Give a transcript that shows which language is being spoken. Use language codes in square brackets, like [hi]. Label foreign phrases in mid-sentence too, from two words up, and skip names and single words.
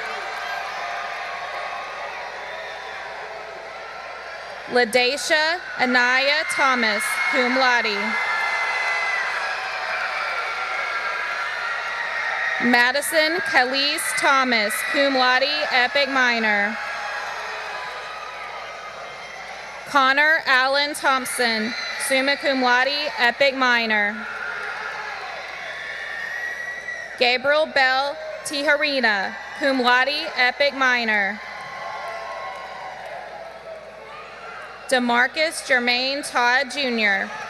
[en] Ladacia Anaya Thomas, [la] cum laude. [en] Madison Khalees Thomas, [la] cum laude, [en] epic minor. Connor Allen Thompson, [la] summa cum laude, [en] epic minor. Gabriel Bell Tijarina, [la] cum laude, [en] epic minor. DeMarcus Jermaine Todd, Jr.